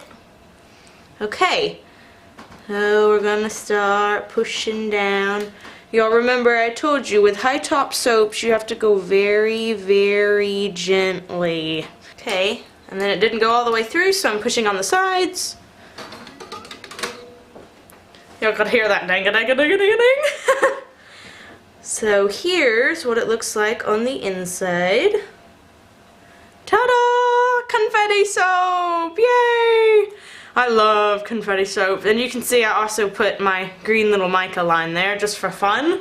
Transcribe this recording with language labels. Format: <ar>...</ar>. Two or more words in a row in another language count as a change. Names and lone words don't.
<en>Okay, so we're gonna start pushing down. Y'all remember I told you with high top soaps you have to go very, very gently. Okay, and then it didn't go all the way through, so I'm pushing on the sides. Y'all could hear that dang-a-dang-a-dang-a-dang-a-dang. So here's what it looks like on the inside. Ta-da! Confetti soap! Yay! I love confetti soap. And you can see I also put my green little mica line there just for fun.</en>